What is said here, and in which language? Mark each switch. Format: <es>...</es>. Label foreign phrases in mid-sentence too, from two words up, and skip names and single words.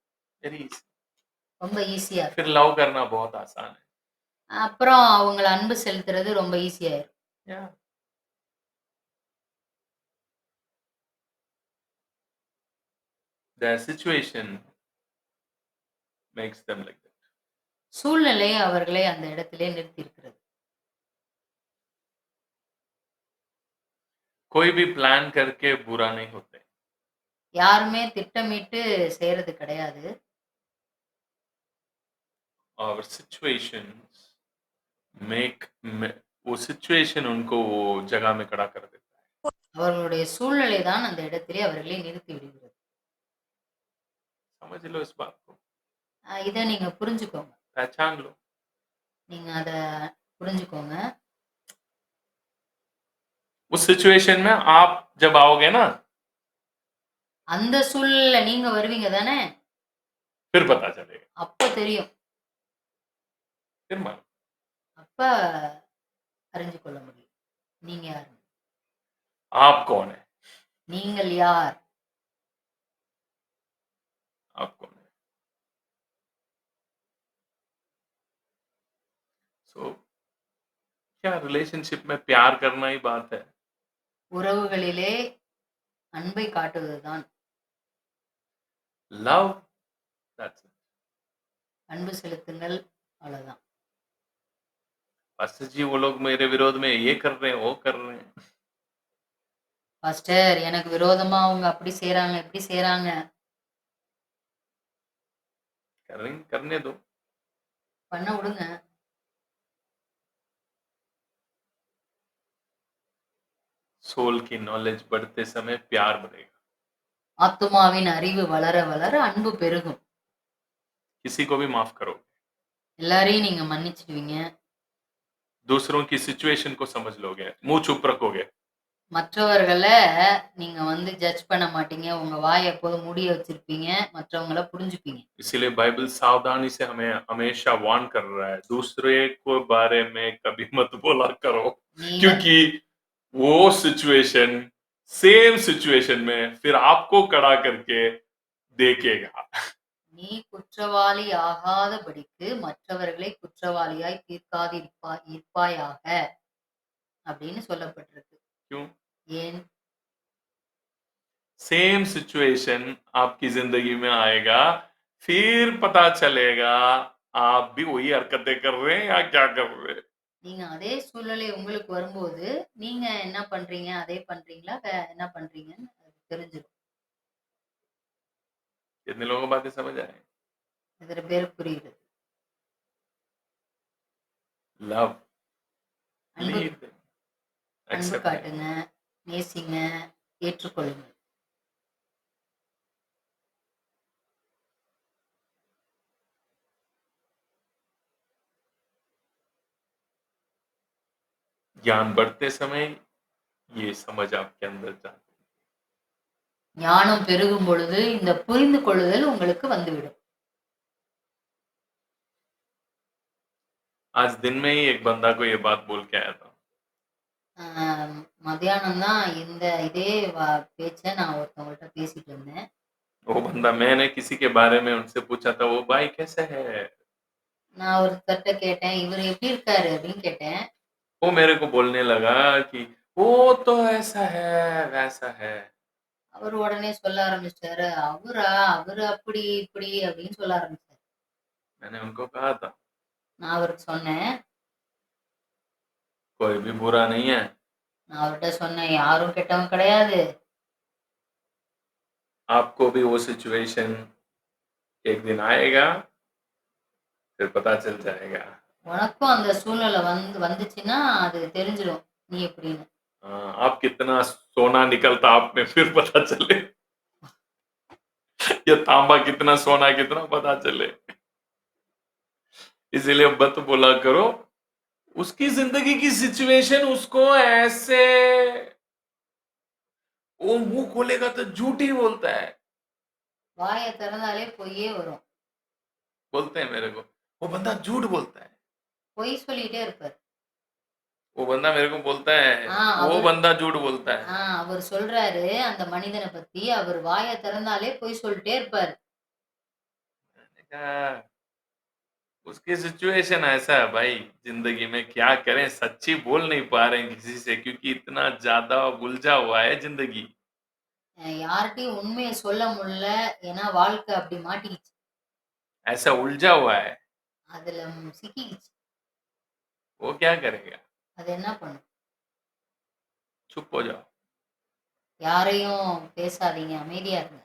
<en>very easy.</en> <ta>ரொம்ப ஈஸியா</ta> <hi>फिर</hi> <ta>இருக்கும்.</ta> <hi>लव करना बहुत आसान है।</hi> <ta>அப்புறம் அவங்கள அன்பு செலுத்துறது ரொம்ப ஈஸியாயிரும்.</ta> <en>या the situation makes them like that।</en> <ta>சூழ்நிலை அவர்களை அந்த இடத்திலே நிறுத்தியிருக்கிறது.</ta> <hi>कोई भी प्लान करके बुरा नहीं होते।</hi> <ta>யாருமே திட்டமிட்டு செய்றது கிடையாது.</ta> <hi>और</hi> <en>situations make</en> <hi>वो सिचुएशन उनको वो जगह में खड़ा कर देता है।</hi> <ta>அவர்களுடைய சூழ்நிலை தான் அந்த இடத்திலே அவர்களை நிறுத்தி விடுகிறது.</ta> <hi>समझ लो इस बात को,</hi> <ta>இத நீங்க புரிஞ்சுக்கோங்க.</ta> <hi>पहचान लो।</hi> <ta>நீங்க அத புரிஞ்சுக்கோங்க.</ta> <hi>उस सिचुएशन में आप जब आओगे ना,</hi> <ta>அந்த சூழ்நிலையில நீங்க வருவீங்க தானே?</ta> <hi>फिर पता चलेगा,</hi> <ta>அப்ப தெரியும்.</ta> <hi>फिर मान।</hi> <ta>அப்ப அறிஞ்சு கொள்ள முடியும். நீங்க யாரு?</ta> <hi>आप कौन है?</hi> <ta>நீங்கள் யார்?</ta> <hi>आप कौन है? सो क्या रिलेशनशिप में प्यार करना ही बात है?</hi> <ta>உறவுகளிலே அன்பை காட்டுவதுதான்.</ta> <en>love, that's it.</en> <ta>அன்பு செலுத்துங்கள், அவ்வளவுதான்.</ta> <hi>पास्टर जी वो लोग मेरे विरोध में ये कर रहे हैं, वो कर रहे हैं।</hi> <ta>பாஸ்டர் எனக்கு விரோதமா அவங்க அப்படி செய்றாங்க, இப்படி செய்றாங்க.</ta> <hi>करने दो।</hi> <ta>பண்ண விடுங்க.</ta> <hi>सोल की नॉलेज बढ़ते समय प्यार बढ़ेगा।</hi> <ta>ஆத்துமாவின் அறிவு வளர வளர அன்பு பெருகும்.</ta> <hi>किसी को भी माफ करो,</hi> <ta>எல்லாரையும் நீங்க மன்னிச்சிடுவீங்க.</ta> <hi>दूसरों की सिचुएशन को समझ लोगे, मुंह चुप रखोगे।</hi> <ta>மற்றவர்கள நீங்க ஜட்ஜ் பண்ண மாட்டீங்க. உங்க வாய எப்போதும் மூடிய வச்சிருப்பீங்க. மற்றவங்கள புரிஞ்சுப்பீங்க.</ta> <hi>इसीलिए बाइबल सावधानी से हमें हमेशा वार्न कर रहा है, दूसरे को बारे में कभी मत बोला करो,</hi> <ta>நீங்க</ta> <hi>क्योंकि वो सिचुएशन</hi> <en>same situation</en> <hi>में फिर आपको खड़ा करके देखेगा।</hi> <ta>நீ குற்றவாளி ஆகாதபடிக்கு மற்றவர்களை குற்றவாளியாய் இருப்பாயாக அப்படின்னு சொல்லப்பட்டிருக்கு.</ta> <hi>क्यों?</hi> <ta>ஏன்?</ta> <en>same situation</en> <hi>आपकी जिंदगी में आएगा, फिर पता चलेगा आप भी वही हरकतें कर रहे हैं या क्या कर रहे हैं।</hi> <ta>நீங்க அதே சூழ்நிலை உங்களுக்கு வரும்போது நீங்க என்ன பண்றீங்க? அதே பண்றீங்களா? என்ன பண்றீங்கன்னு அது தெரிஞ்சிடும்.</ta> <hi>कितने लोगों को बातें समझ आए?</hi> <ta>எத்தனை பேருக்கு புரியுது?</ta> <hi>लव,</hi> <ta>அன்பு</ta> <hi>लीड,</hi> <ta>அன்பு</ta> <hi>एक्सेप्ट।</hi> <ta>காட்டுங்க, நேசிங்க, ஏற்றுக்கொள்ளுங்க.</ta> <hi>ज्ञान बढ़ते समय ये समझ आपके अंदर जाती है।</hi> <ta>ஞானம் பெருகும் பொழுது இந்த புரிந்து கொள்ளுதல் உங்களுக்கு வந்துவிடும்.</ta> <hi>आज दिन में ही एक बंदा को ये बात बोल के आया था।</hi> <ta>மத்தியானம் தான் இதே பேச்ச நான் ஒருத்தவங்கள்ட்ட பேசிட்டு இருந்தேன்.</ta> <hi>वो बंदा, मैंने किसी के बारे में उनसे पूछा था, वो भाई कैसे है?</hi> <ta>நான் ஒருத்தர்ட்ட கேட்டேன், இவர் எப்படி இருக்காரு அப்படின்னு கேட்டேன்.</ta> <hi>वो मेरे को बोलने लगा कि वो तो ऐसा है, वैसा है।</hi> <ta>அவர் உடனே சொல்ல ஆரம்பிச்சிட்டாரு, அவரு அப்படி இப்படி அப்படின்னு சொல்ல ஆரம்பிச்சாரு.</ta> <hi>मैंने उनको कहा था,</hi> <ta>நான் அவருக்கு சொன்னேன்,</ta> <hi>कोई भी बुरा नहीं है।</hi> <ta>நான் அவர்கிட்ட சொன்னேன், யாரும் கெட்டவங்க கிடையாது.</ta> <hi>आपको भी वो सिचुएशन एक दिन आएगा, फिर पता चल जाएगा।</hi> <ta>உனக்கும் அந்த சூழ்நிலை வந்துச்சுன்னா அது தெரிஞ்சிடும் நீ எப்படின்னு.</ta> <hi>आप कितना सोना निकलता आप में फिर पता चले, ये तांबा कितना सोना कितना पता चले। इसीलिए मत बोला करो, उसकी जिंदगी की सिचुएशन उसको ऐसे, वो मुंह खोलेगा तो झूठ ही बोलता है।</hi> <ta>வாயை திறந்தாலே பொய்யே வரும்.</ta> <hi>बोलते हैं मेरे को, वो बंदा झूठ बोलता है।</hi> <ta>பொய் சொல்லிட்டே இருப்பார்.</ta> <hi>वो बंदा मेरे को बोलता है, वो</hi> <ta>அவர்</ta> <hi>बंदा झूठ बोलता है।</hi> <ta>அவர் சொல்றாரு அந்த மனிதனை பத்தி, அவர் வாயை திறந்தாலே பொய் சொல்லிட்டே இருப்பாரு.</ta> <hi>मैंने कहा, उसकी सिचुएशन ऐसा है भाई, जिंदगी में क्या करें, सच्ची बोल नहीं पा रहे हैं किसी से, क्योंकि इतना ज्यादा उलझा हुआ है जिंदगी।</hi> <ta>யார்கிட்டயும் உண்மையை சொல்ல முடியல. ஏன்னா வாழ்க்கை அப்படி மாட்டிக்கிச்சு.</ta> <hi>ऐसा उलझा हुआ है,</hi> <ta>அதுல சிக்கிக்கிச்சு.</ta> <hi>वो क्या करेगा?</hi> <ta>அது என்ன பண்ணும்?</ta> <hi>चुप हो जाओ,</hi> <ta>யாரையும் பேசாதீங்க, அமைதியா இருங்க.</ta>